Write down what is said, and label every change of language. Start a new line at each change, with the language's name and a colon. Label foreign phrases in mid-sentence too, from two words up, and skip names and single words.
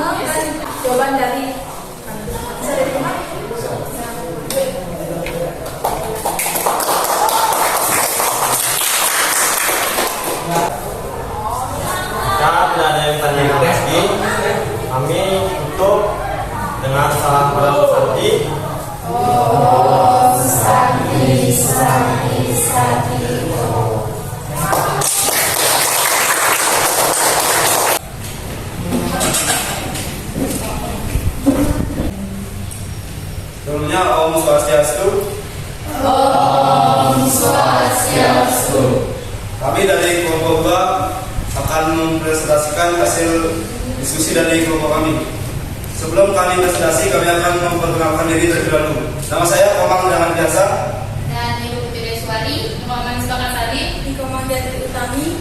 Indonesian: Jawaban dari bisa diterima? Jika tidak ada yang tanya lagi, kami tutup dengan salam
Sanskrit: Prabu Santi. Om Santi Santi Santi.
Indonesian: Sebelumnya
Sanskrit: Om Swastiastu. Om Swastiastu.
Indonesian: Kami dari kelompok 2 akan mempresentasikan hasil diskusi dari kelompok kami. Sebelum kami presentasi, kami akan memperkenalkan diri terlebih dahulu. Nama saya Komang dengan biasa. Dan Ibu Putri Deswari, Muhammad Sepakat Salib, di Komang Jatri Utami.